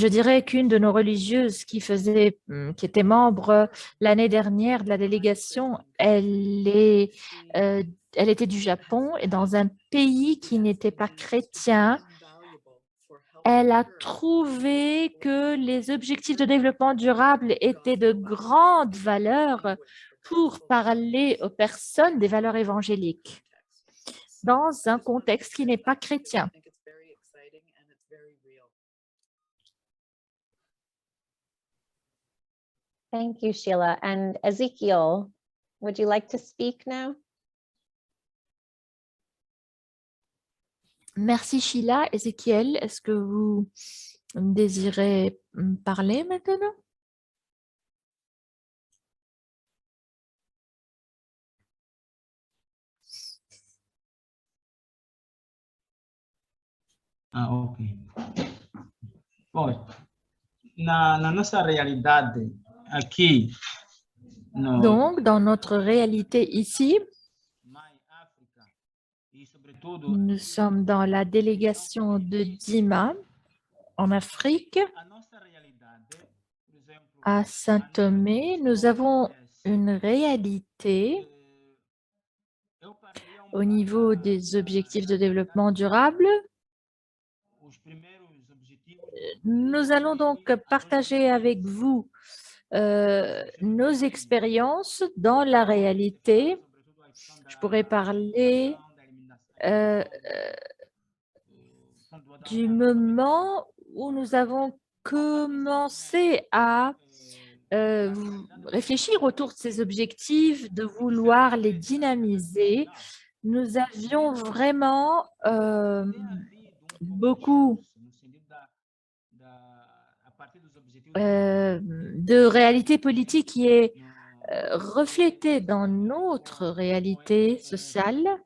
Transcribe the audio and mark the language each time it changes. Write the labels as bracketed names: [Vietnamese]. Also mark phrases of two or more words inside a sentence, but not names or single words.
[French] dirais qu'une de nos religieuses qui était membre l'année dernière de la délégation, elle était du Japon et dans un pays qui n'était pas chrétien, elle a trouvé que les objectifs de développement durable étaient de grande valeur pour parler aux personnes des valeurs évangéliques dans un contexte qui n'est pas chrétien. [English] Thank you, Sheila. And Ezekiel, would you like to speak now? [French] Merci Sheila. Ézéchiel, est-ce que vous désirez parler maintenant? Ah, ok. [Portuguese] Poi, na nossa realidade aqui no [French] Donc, dans notre réalité ici, [Portuguese] mais África e sobretudo [French] nous sommes dans la délégation de Dima en Afrique. [Portuguese] a nossa realidade, por exemplo, [French] À Saint-Thomé, nous avons une réalité [Portuguese] eu partilhei [French] au niveau des objectifs de développement durable. [Portuguese] os primeiros objetivos [French] Nous allons donc partager avec vous nos expériences dans la réalité. [Portuguese] sobretudo a questão [French] Je pourrais parler [Portuguese] da eliminação [French] du moment où nous avons commencé à réfléchir autour de ces objectifs, de vouloir les dynamiser. Nous avions vraiment beaucoup de réalité politique qui est reflétée dans notre réalité sociale.